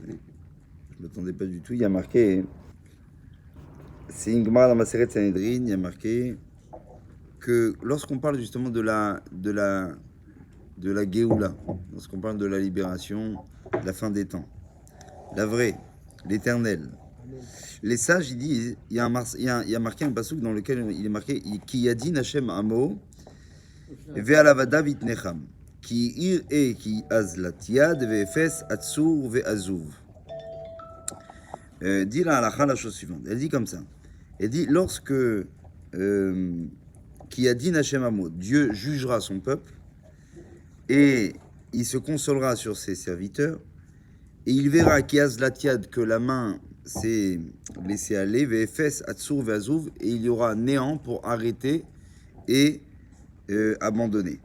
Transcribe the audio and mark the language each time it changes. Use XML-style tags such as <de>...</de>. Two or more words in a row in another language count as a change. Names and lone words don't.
<fr>Je m'attendais pas du tout. Il y a marqué, c'est une Gemara dans ma série de Sanhedrin, il y a marqué que lorsqu'on parle justement de la Géoula, lorsqu'on parle de la libération, de la fin des temps, la vraie, l'éternelle. Les sages, ils disent, il y a marqué un passouk dans lequel il est marqué</fr> <he>כי ידין השם עמו ועל עבדיו יתנחם כי יראה כי אזלת יד ואפס עצור ועזוב.</he> <fr>Dit la halakha la chose suivante. Elle dit comme ça. Elle dit lorsque</fr> <he>כי ידין השם עמו,</he> <fr>Dieu jugera son peuple et il se consolera sur ses serviteurs et il verra</fr> <he>כי אזלת יד,</he> <fr>que la main c'est laisser aller,</fr> <he>ואפס עצור ועזוב,</he> <fr>et il y aura néant pour arrêter et abandonner.</fr>